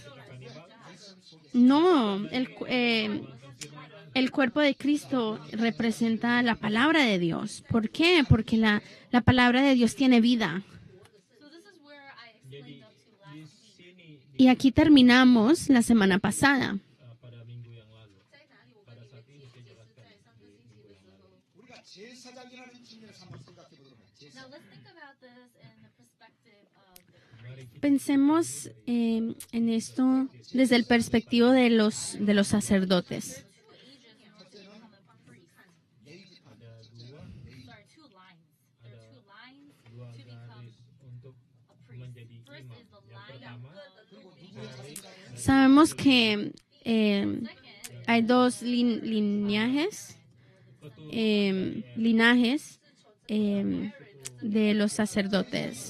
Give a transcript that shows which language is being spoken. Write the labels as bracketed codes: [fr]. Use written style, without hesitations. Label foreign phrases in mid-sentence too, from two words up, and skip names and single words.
[es] No, el cuerpo de Cristo representa la palabra de Dios. ¿Por qué? Porque la palabra de Dios tiene vida. Y aquí terminamos la semana pasada. [ko] 우리가 제사장이라는 측면에서 한번 생각해 보도록 해요. 제사장. [es] Pensemos en esto desde el perspectivo de los sacerdotes. Sabemos que hay 2 linajes de los sacerdotes.